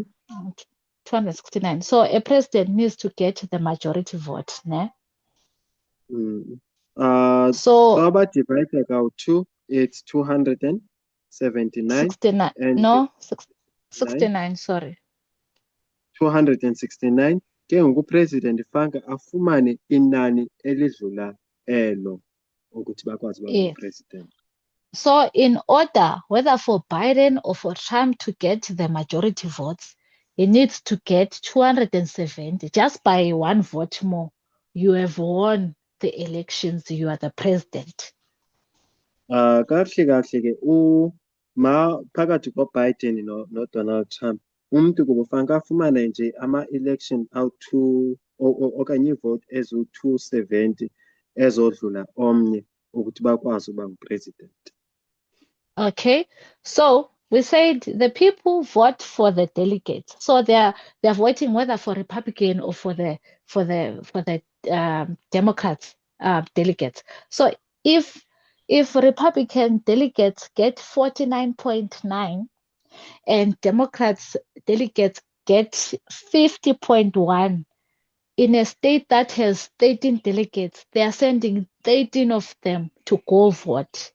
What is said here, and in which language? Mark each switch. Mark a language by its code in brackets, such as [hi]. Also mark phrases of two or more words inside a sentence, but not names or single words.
[en] 269, so a president needs to get the majority vote, ne? Mm. So So divided by 2, it's 279, 69, and no, 69, sorry. [xh] 269 ke ngoku president fanele afumane inani elidlula elo ukuthi bakwazi ukuba [en] Yeah. [xh] president. [en] So in order, whether for Biden or for Trump to get the majority votes, he needs to get 270. Just by one vote more, you have won the elections, you are the president. [xh] Kahle ke phakathi ko-Biden no-Donald Trump, umuntu kufanele afumane nje ama-election awu-2 okanye ivote eziwu-270 ezodlula omnye ukuthi bakwazi ukuba ngupresident. [en] Okay, so we said the people vote for the delegates. So they're voting whether for Republican or for the Democrats delegates. So if Republican delegates get 49.9 and Democrats delegates get 50.1 in a state that has 13 delegates, they are sending 13 of them to go vote.